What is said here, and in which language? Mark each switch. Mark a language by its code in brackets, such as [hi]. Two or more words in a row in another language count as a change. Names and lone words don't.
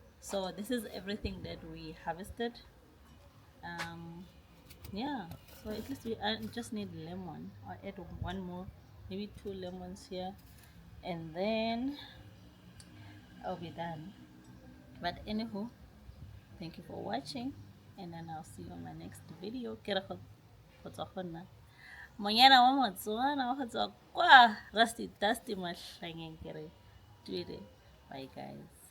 [en] So this is everything that we harvested. Yeah, so at least we just need lemon. I'll add one more, maybe 2 lemons here, and then I'll be done. But anywho, thank you for watching, and then I'll see you on my next video. [tn] Monyana wa Motswana wa go tswa kwa Rusty Dusty Mahlangeng kere tuile. [en] Bye guys.